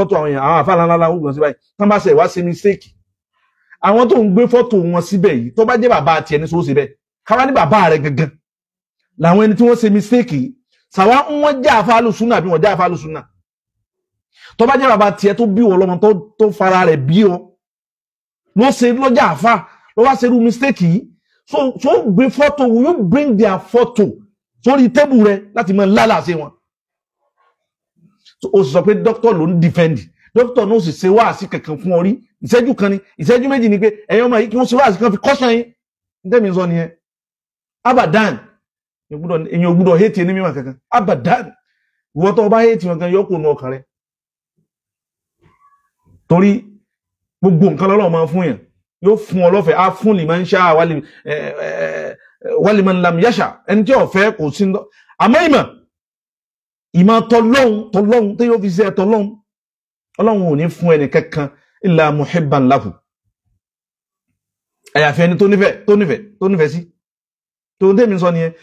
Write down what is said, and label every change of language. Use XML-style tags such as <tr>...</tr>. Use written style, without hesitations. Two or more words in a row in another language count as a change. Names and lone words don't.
<yo>fọ́tò àwọn èèyàn àwọn àfáà ńláńlá ó gbọ́n sí báyìí tán bá ṣe wá sí mistake àwọn tó ń gbé fọ́tò wọn síbẹ̀ yìí tó bá jẹ́ bàbá àti ẹni sọ síbẹ̀ káwá ní bàbá rẹ̀ gangan làwọn ẹni tí wọ́n ṣe mistake yìí sàwa wọ́n jẹ́ àfáàlù súnà bí wọ́n jẹ́ àfáàlù súnà tó bá jẹ́ bàbá tiẹ̀ tó bí wọn lọ́mọ tó fara rẹ̀ bí ọ ló ṣe lọ́jà àfáà ló wá ṣe irú mistake yìí so gbé fọ́tò</yo> <en>you bring their photo</en> <yo>sórí tébù rẹ̀ láti mọ lálàsẹ wọn ó sọ pé dókítà ló ń defend dókítà náà sì ṣe wáàsí kankan fún ọ rí ìṣẹ́jú kan ni ìṣẹ́jú méjì ni pé ẹ̀yin ọmọ yìí kí wọ́n ṣe wáàsí kan fi kọ́ṣán yín ntẹ́mi sọ nìyẹn abadan èyàn ò gbúdọ̀ hate ní mímọ̀ kankan abadan ìwọ́n tó bá hate wọn kan yọ kó nu ọkàn rẹ torí gbogbo nǹkan lọ́lọ́ máa fún yàn yóò fún ọ lọ́fẹ̀ẹ́ á fún</yo> <ar>لمن شاء ولمن لم يشأ</ar> <yo>ẹni tí ó fẹ́ kò sí àmọ́ ìmọ̀ ìmọ̀ tọlọ́hun tó yóò fi ṣe tọlọ́hun Ọlọ́run ò ní fún ẹni kankan</yo> <ar>إلا محبا له</ar> <yo>àyàfi ẹni tó nífẹ̀ẹ́ sí tó ń tẹ́mi sọ nìyẹn.</yo>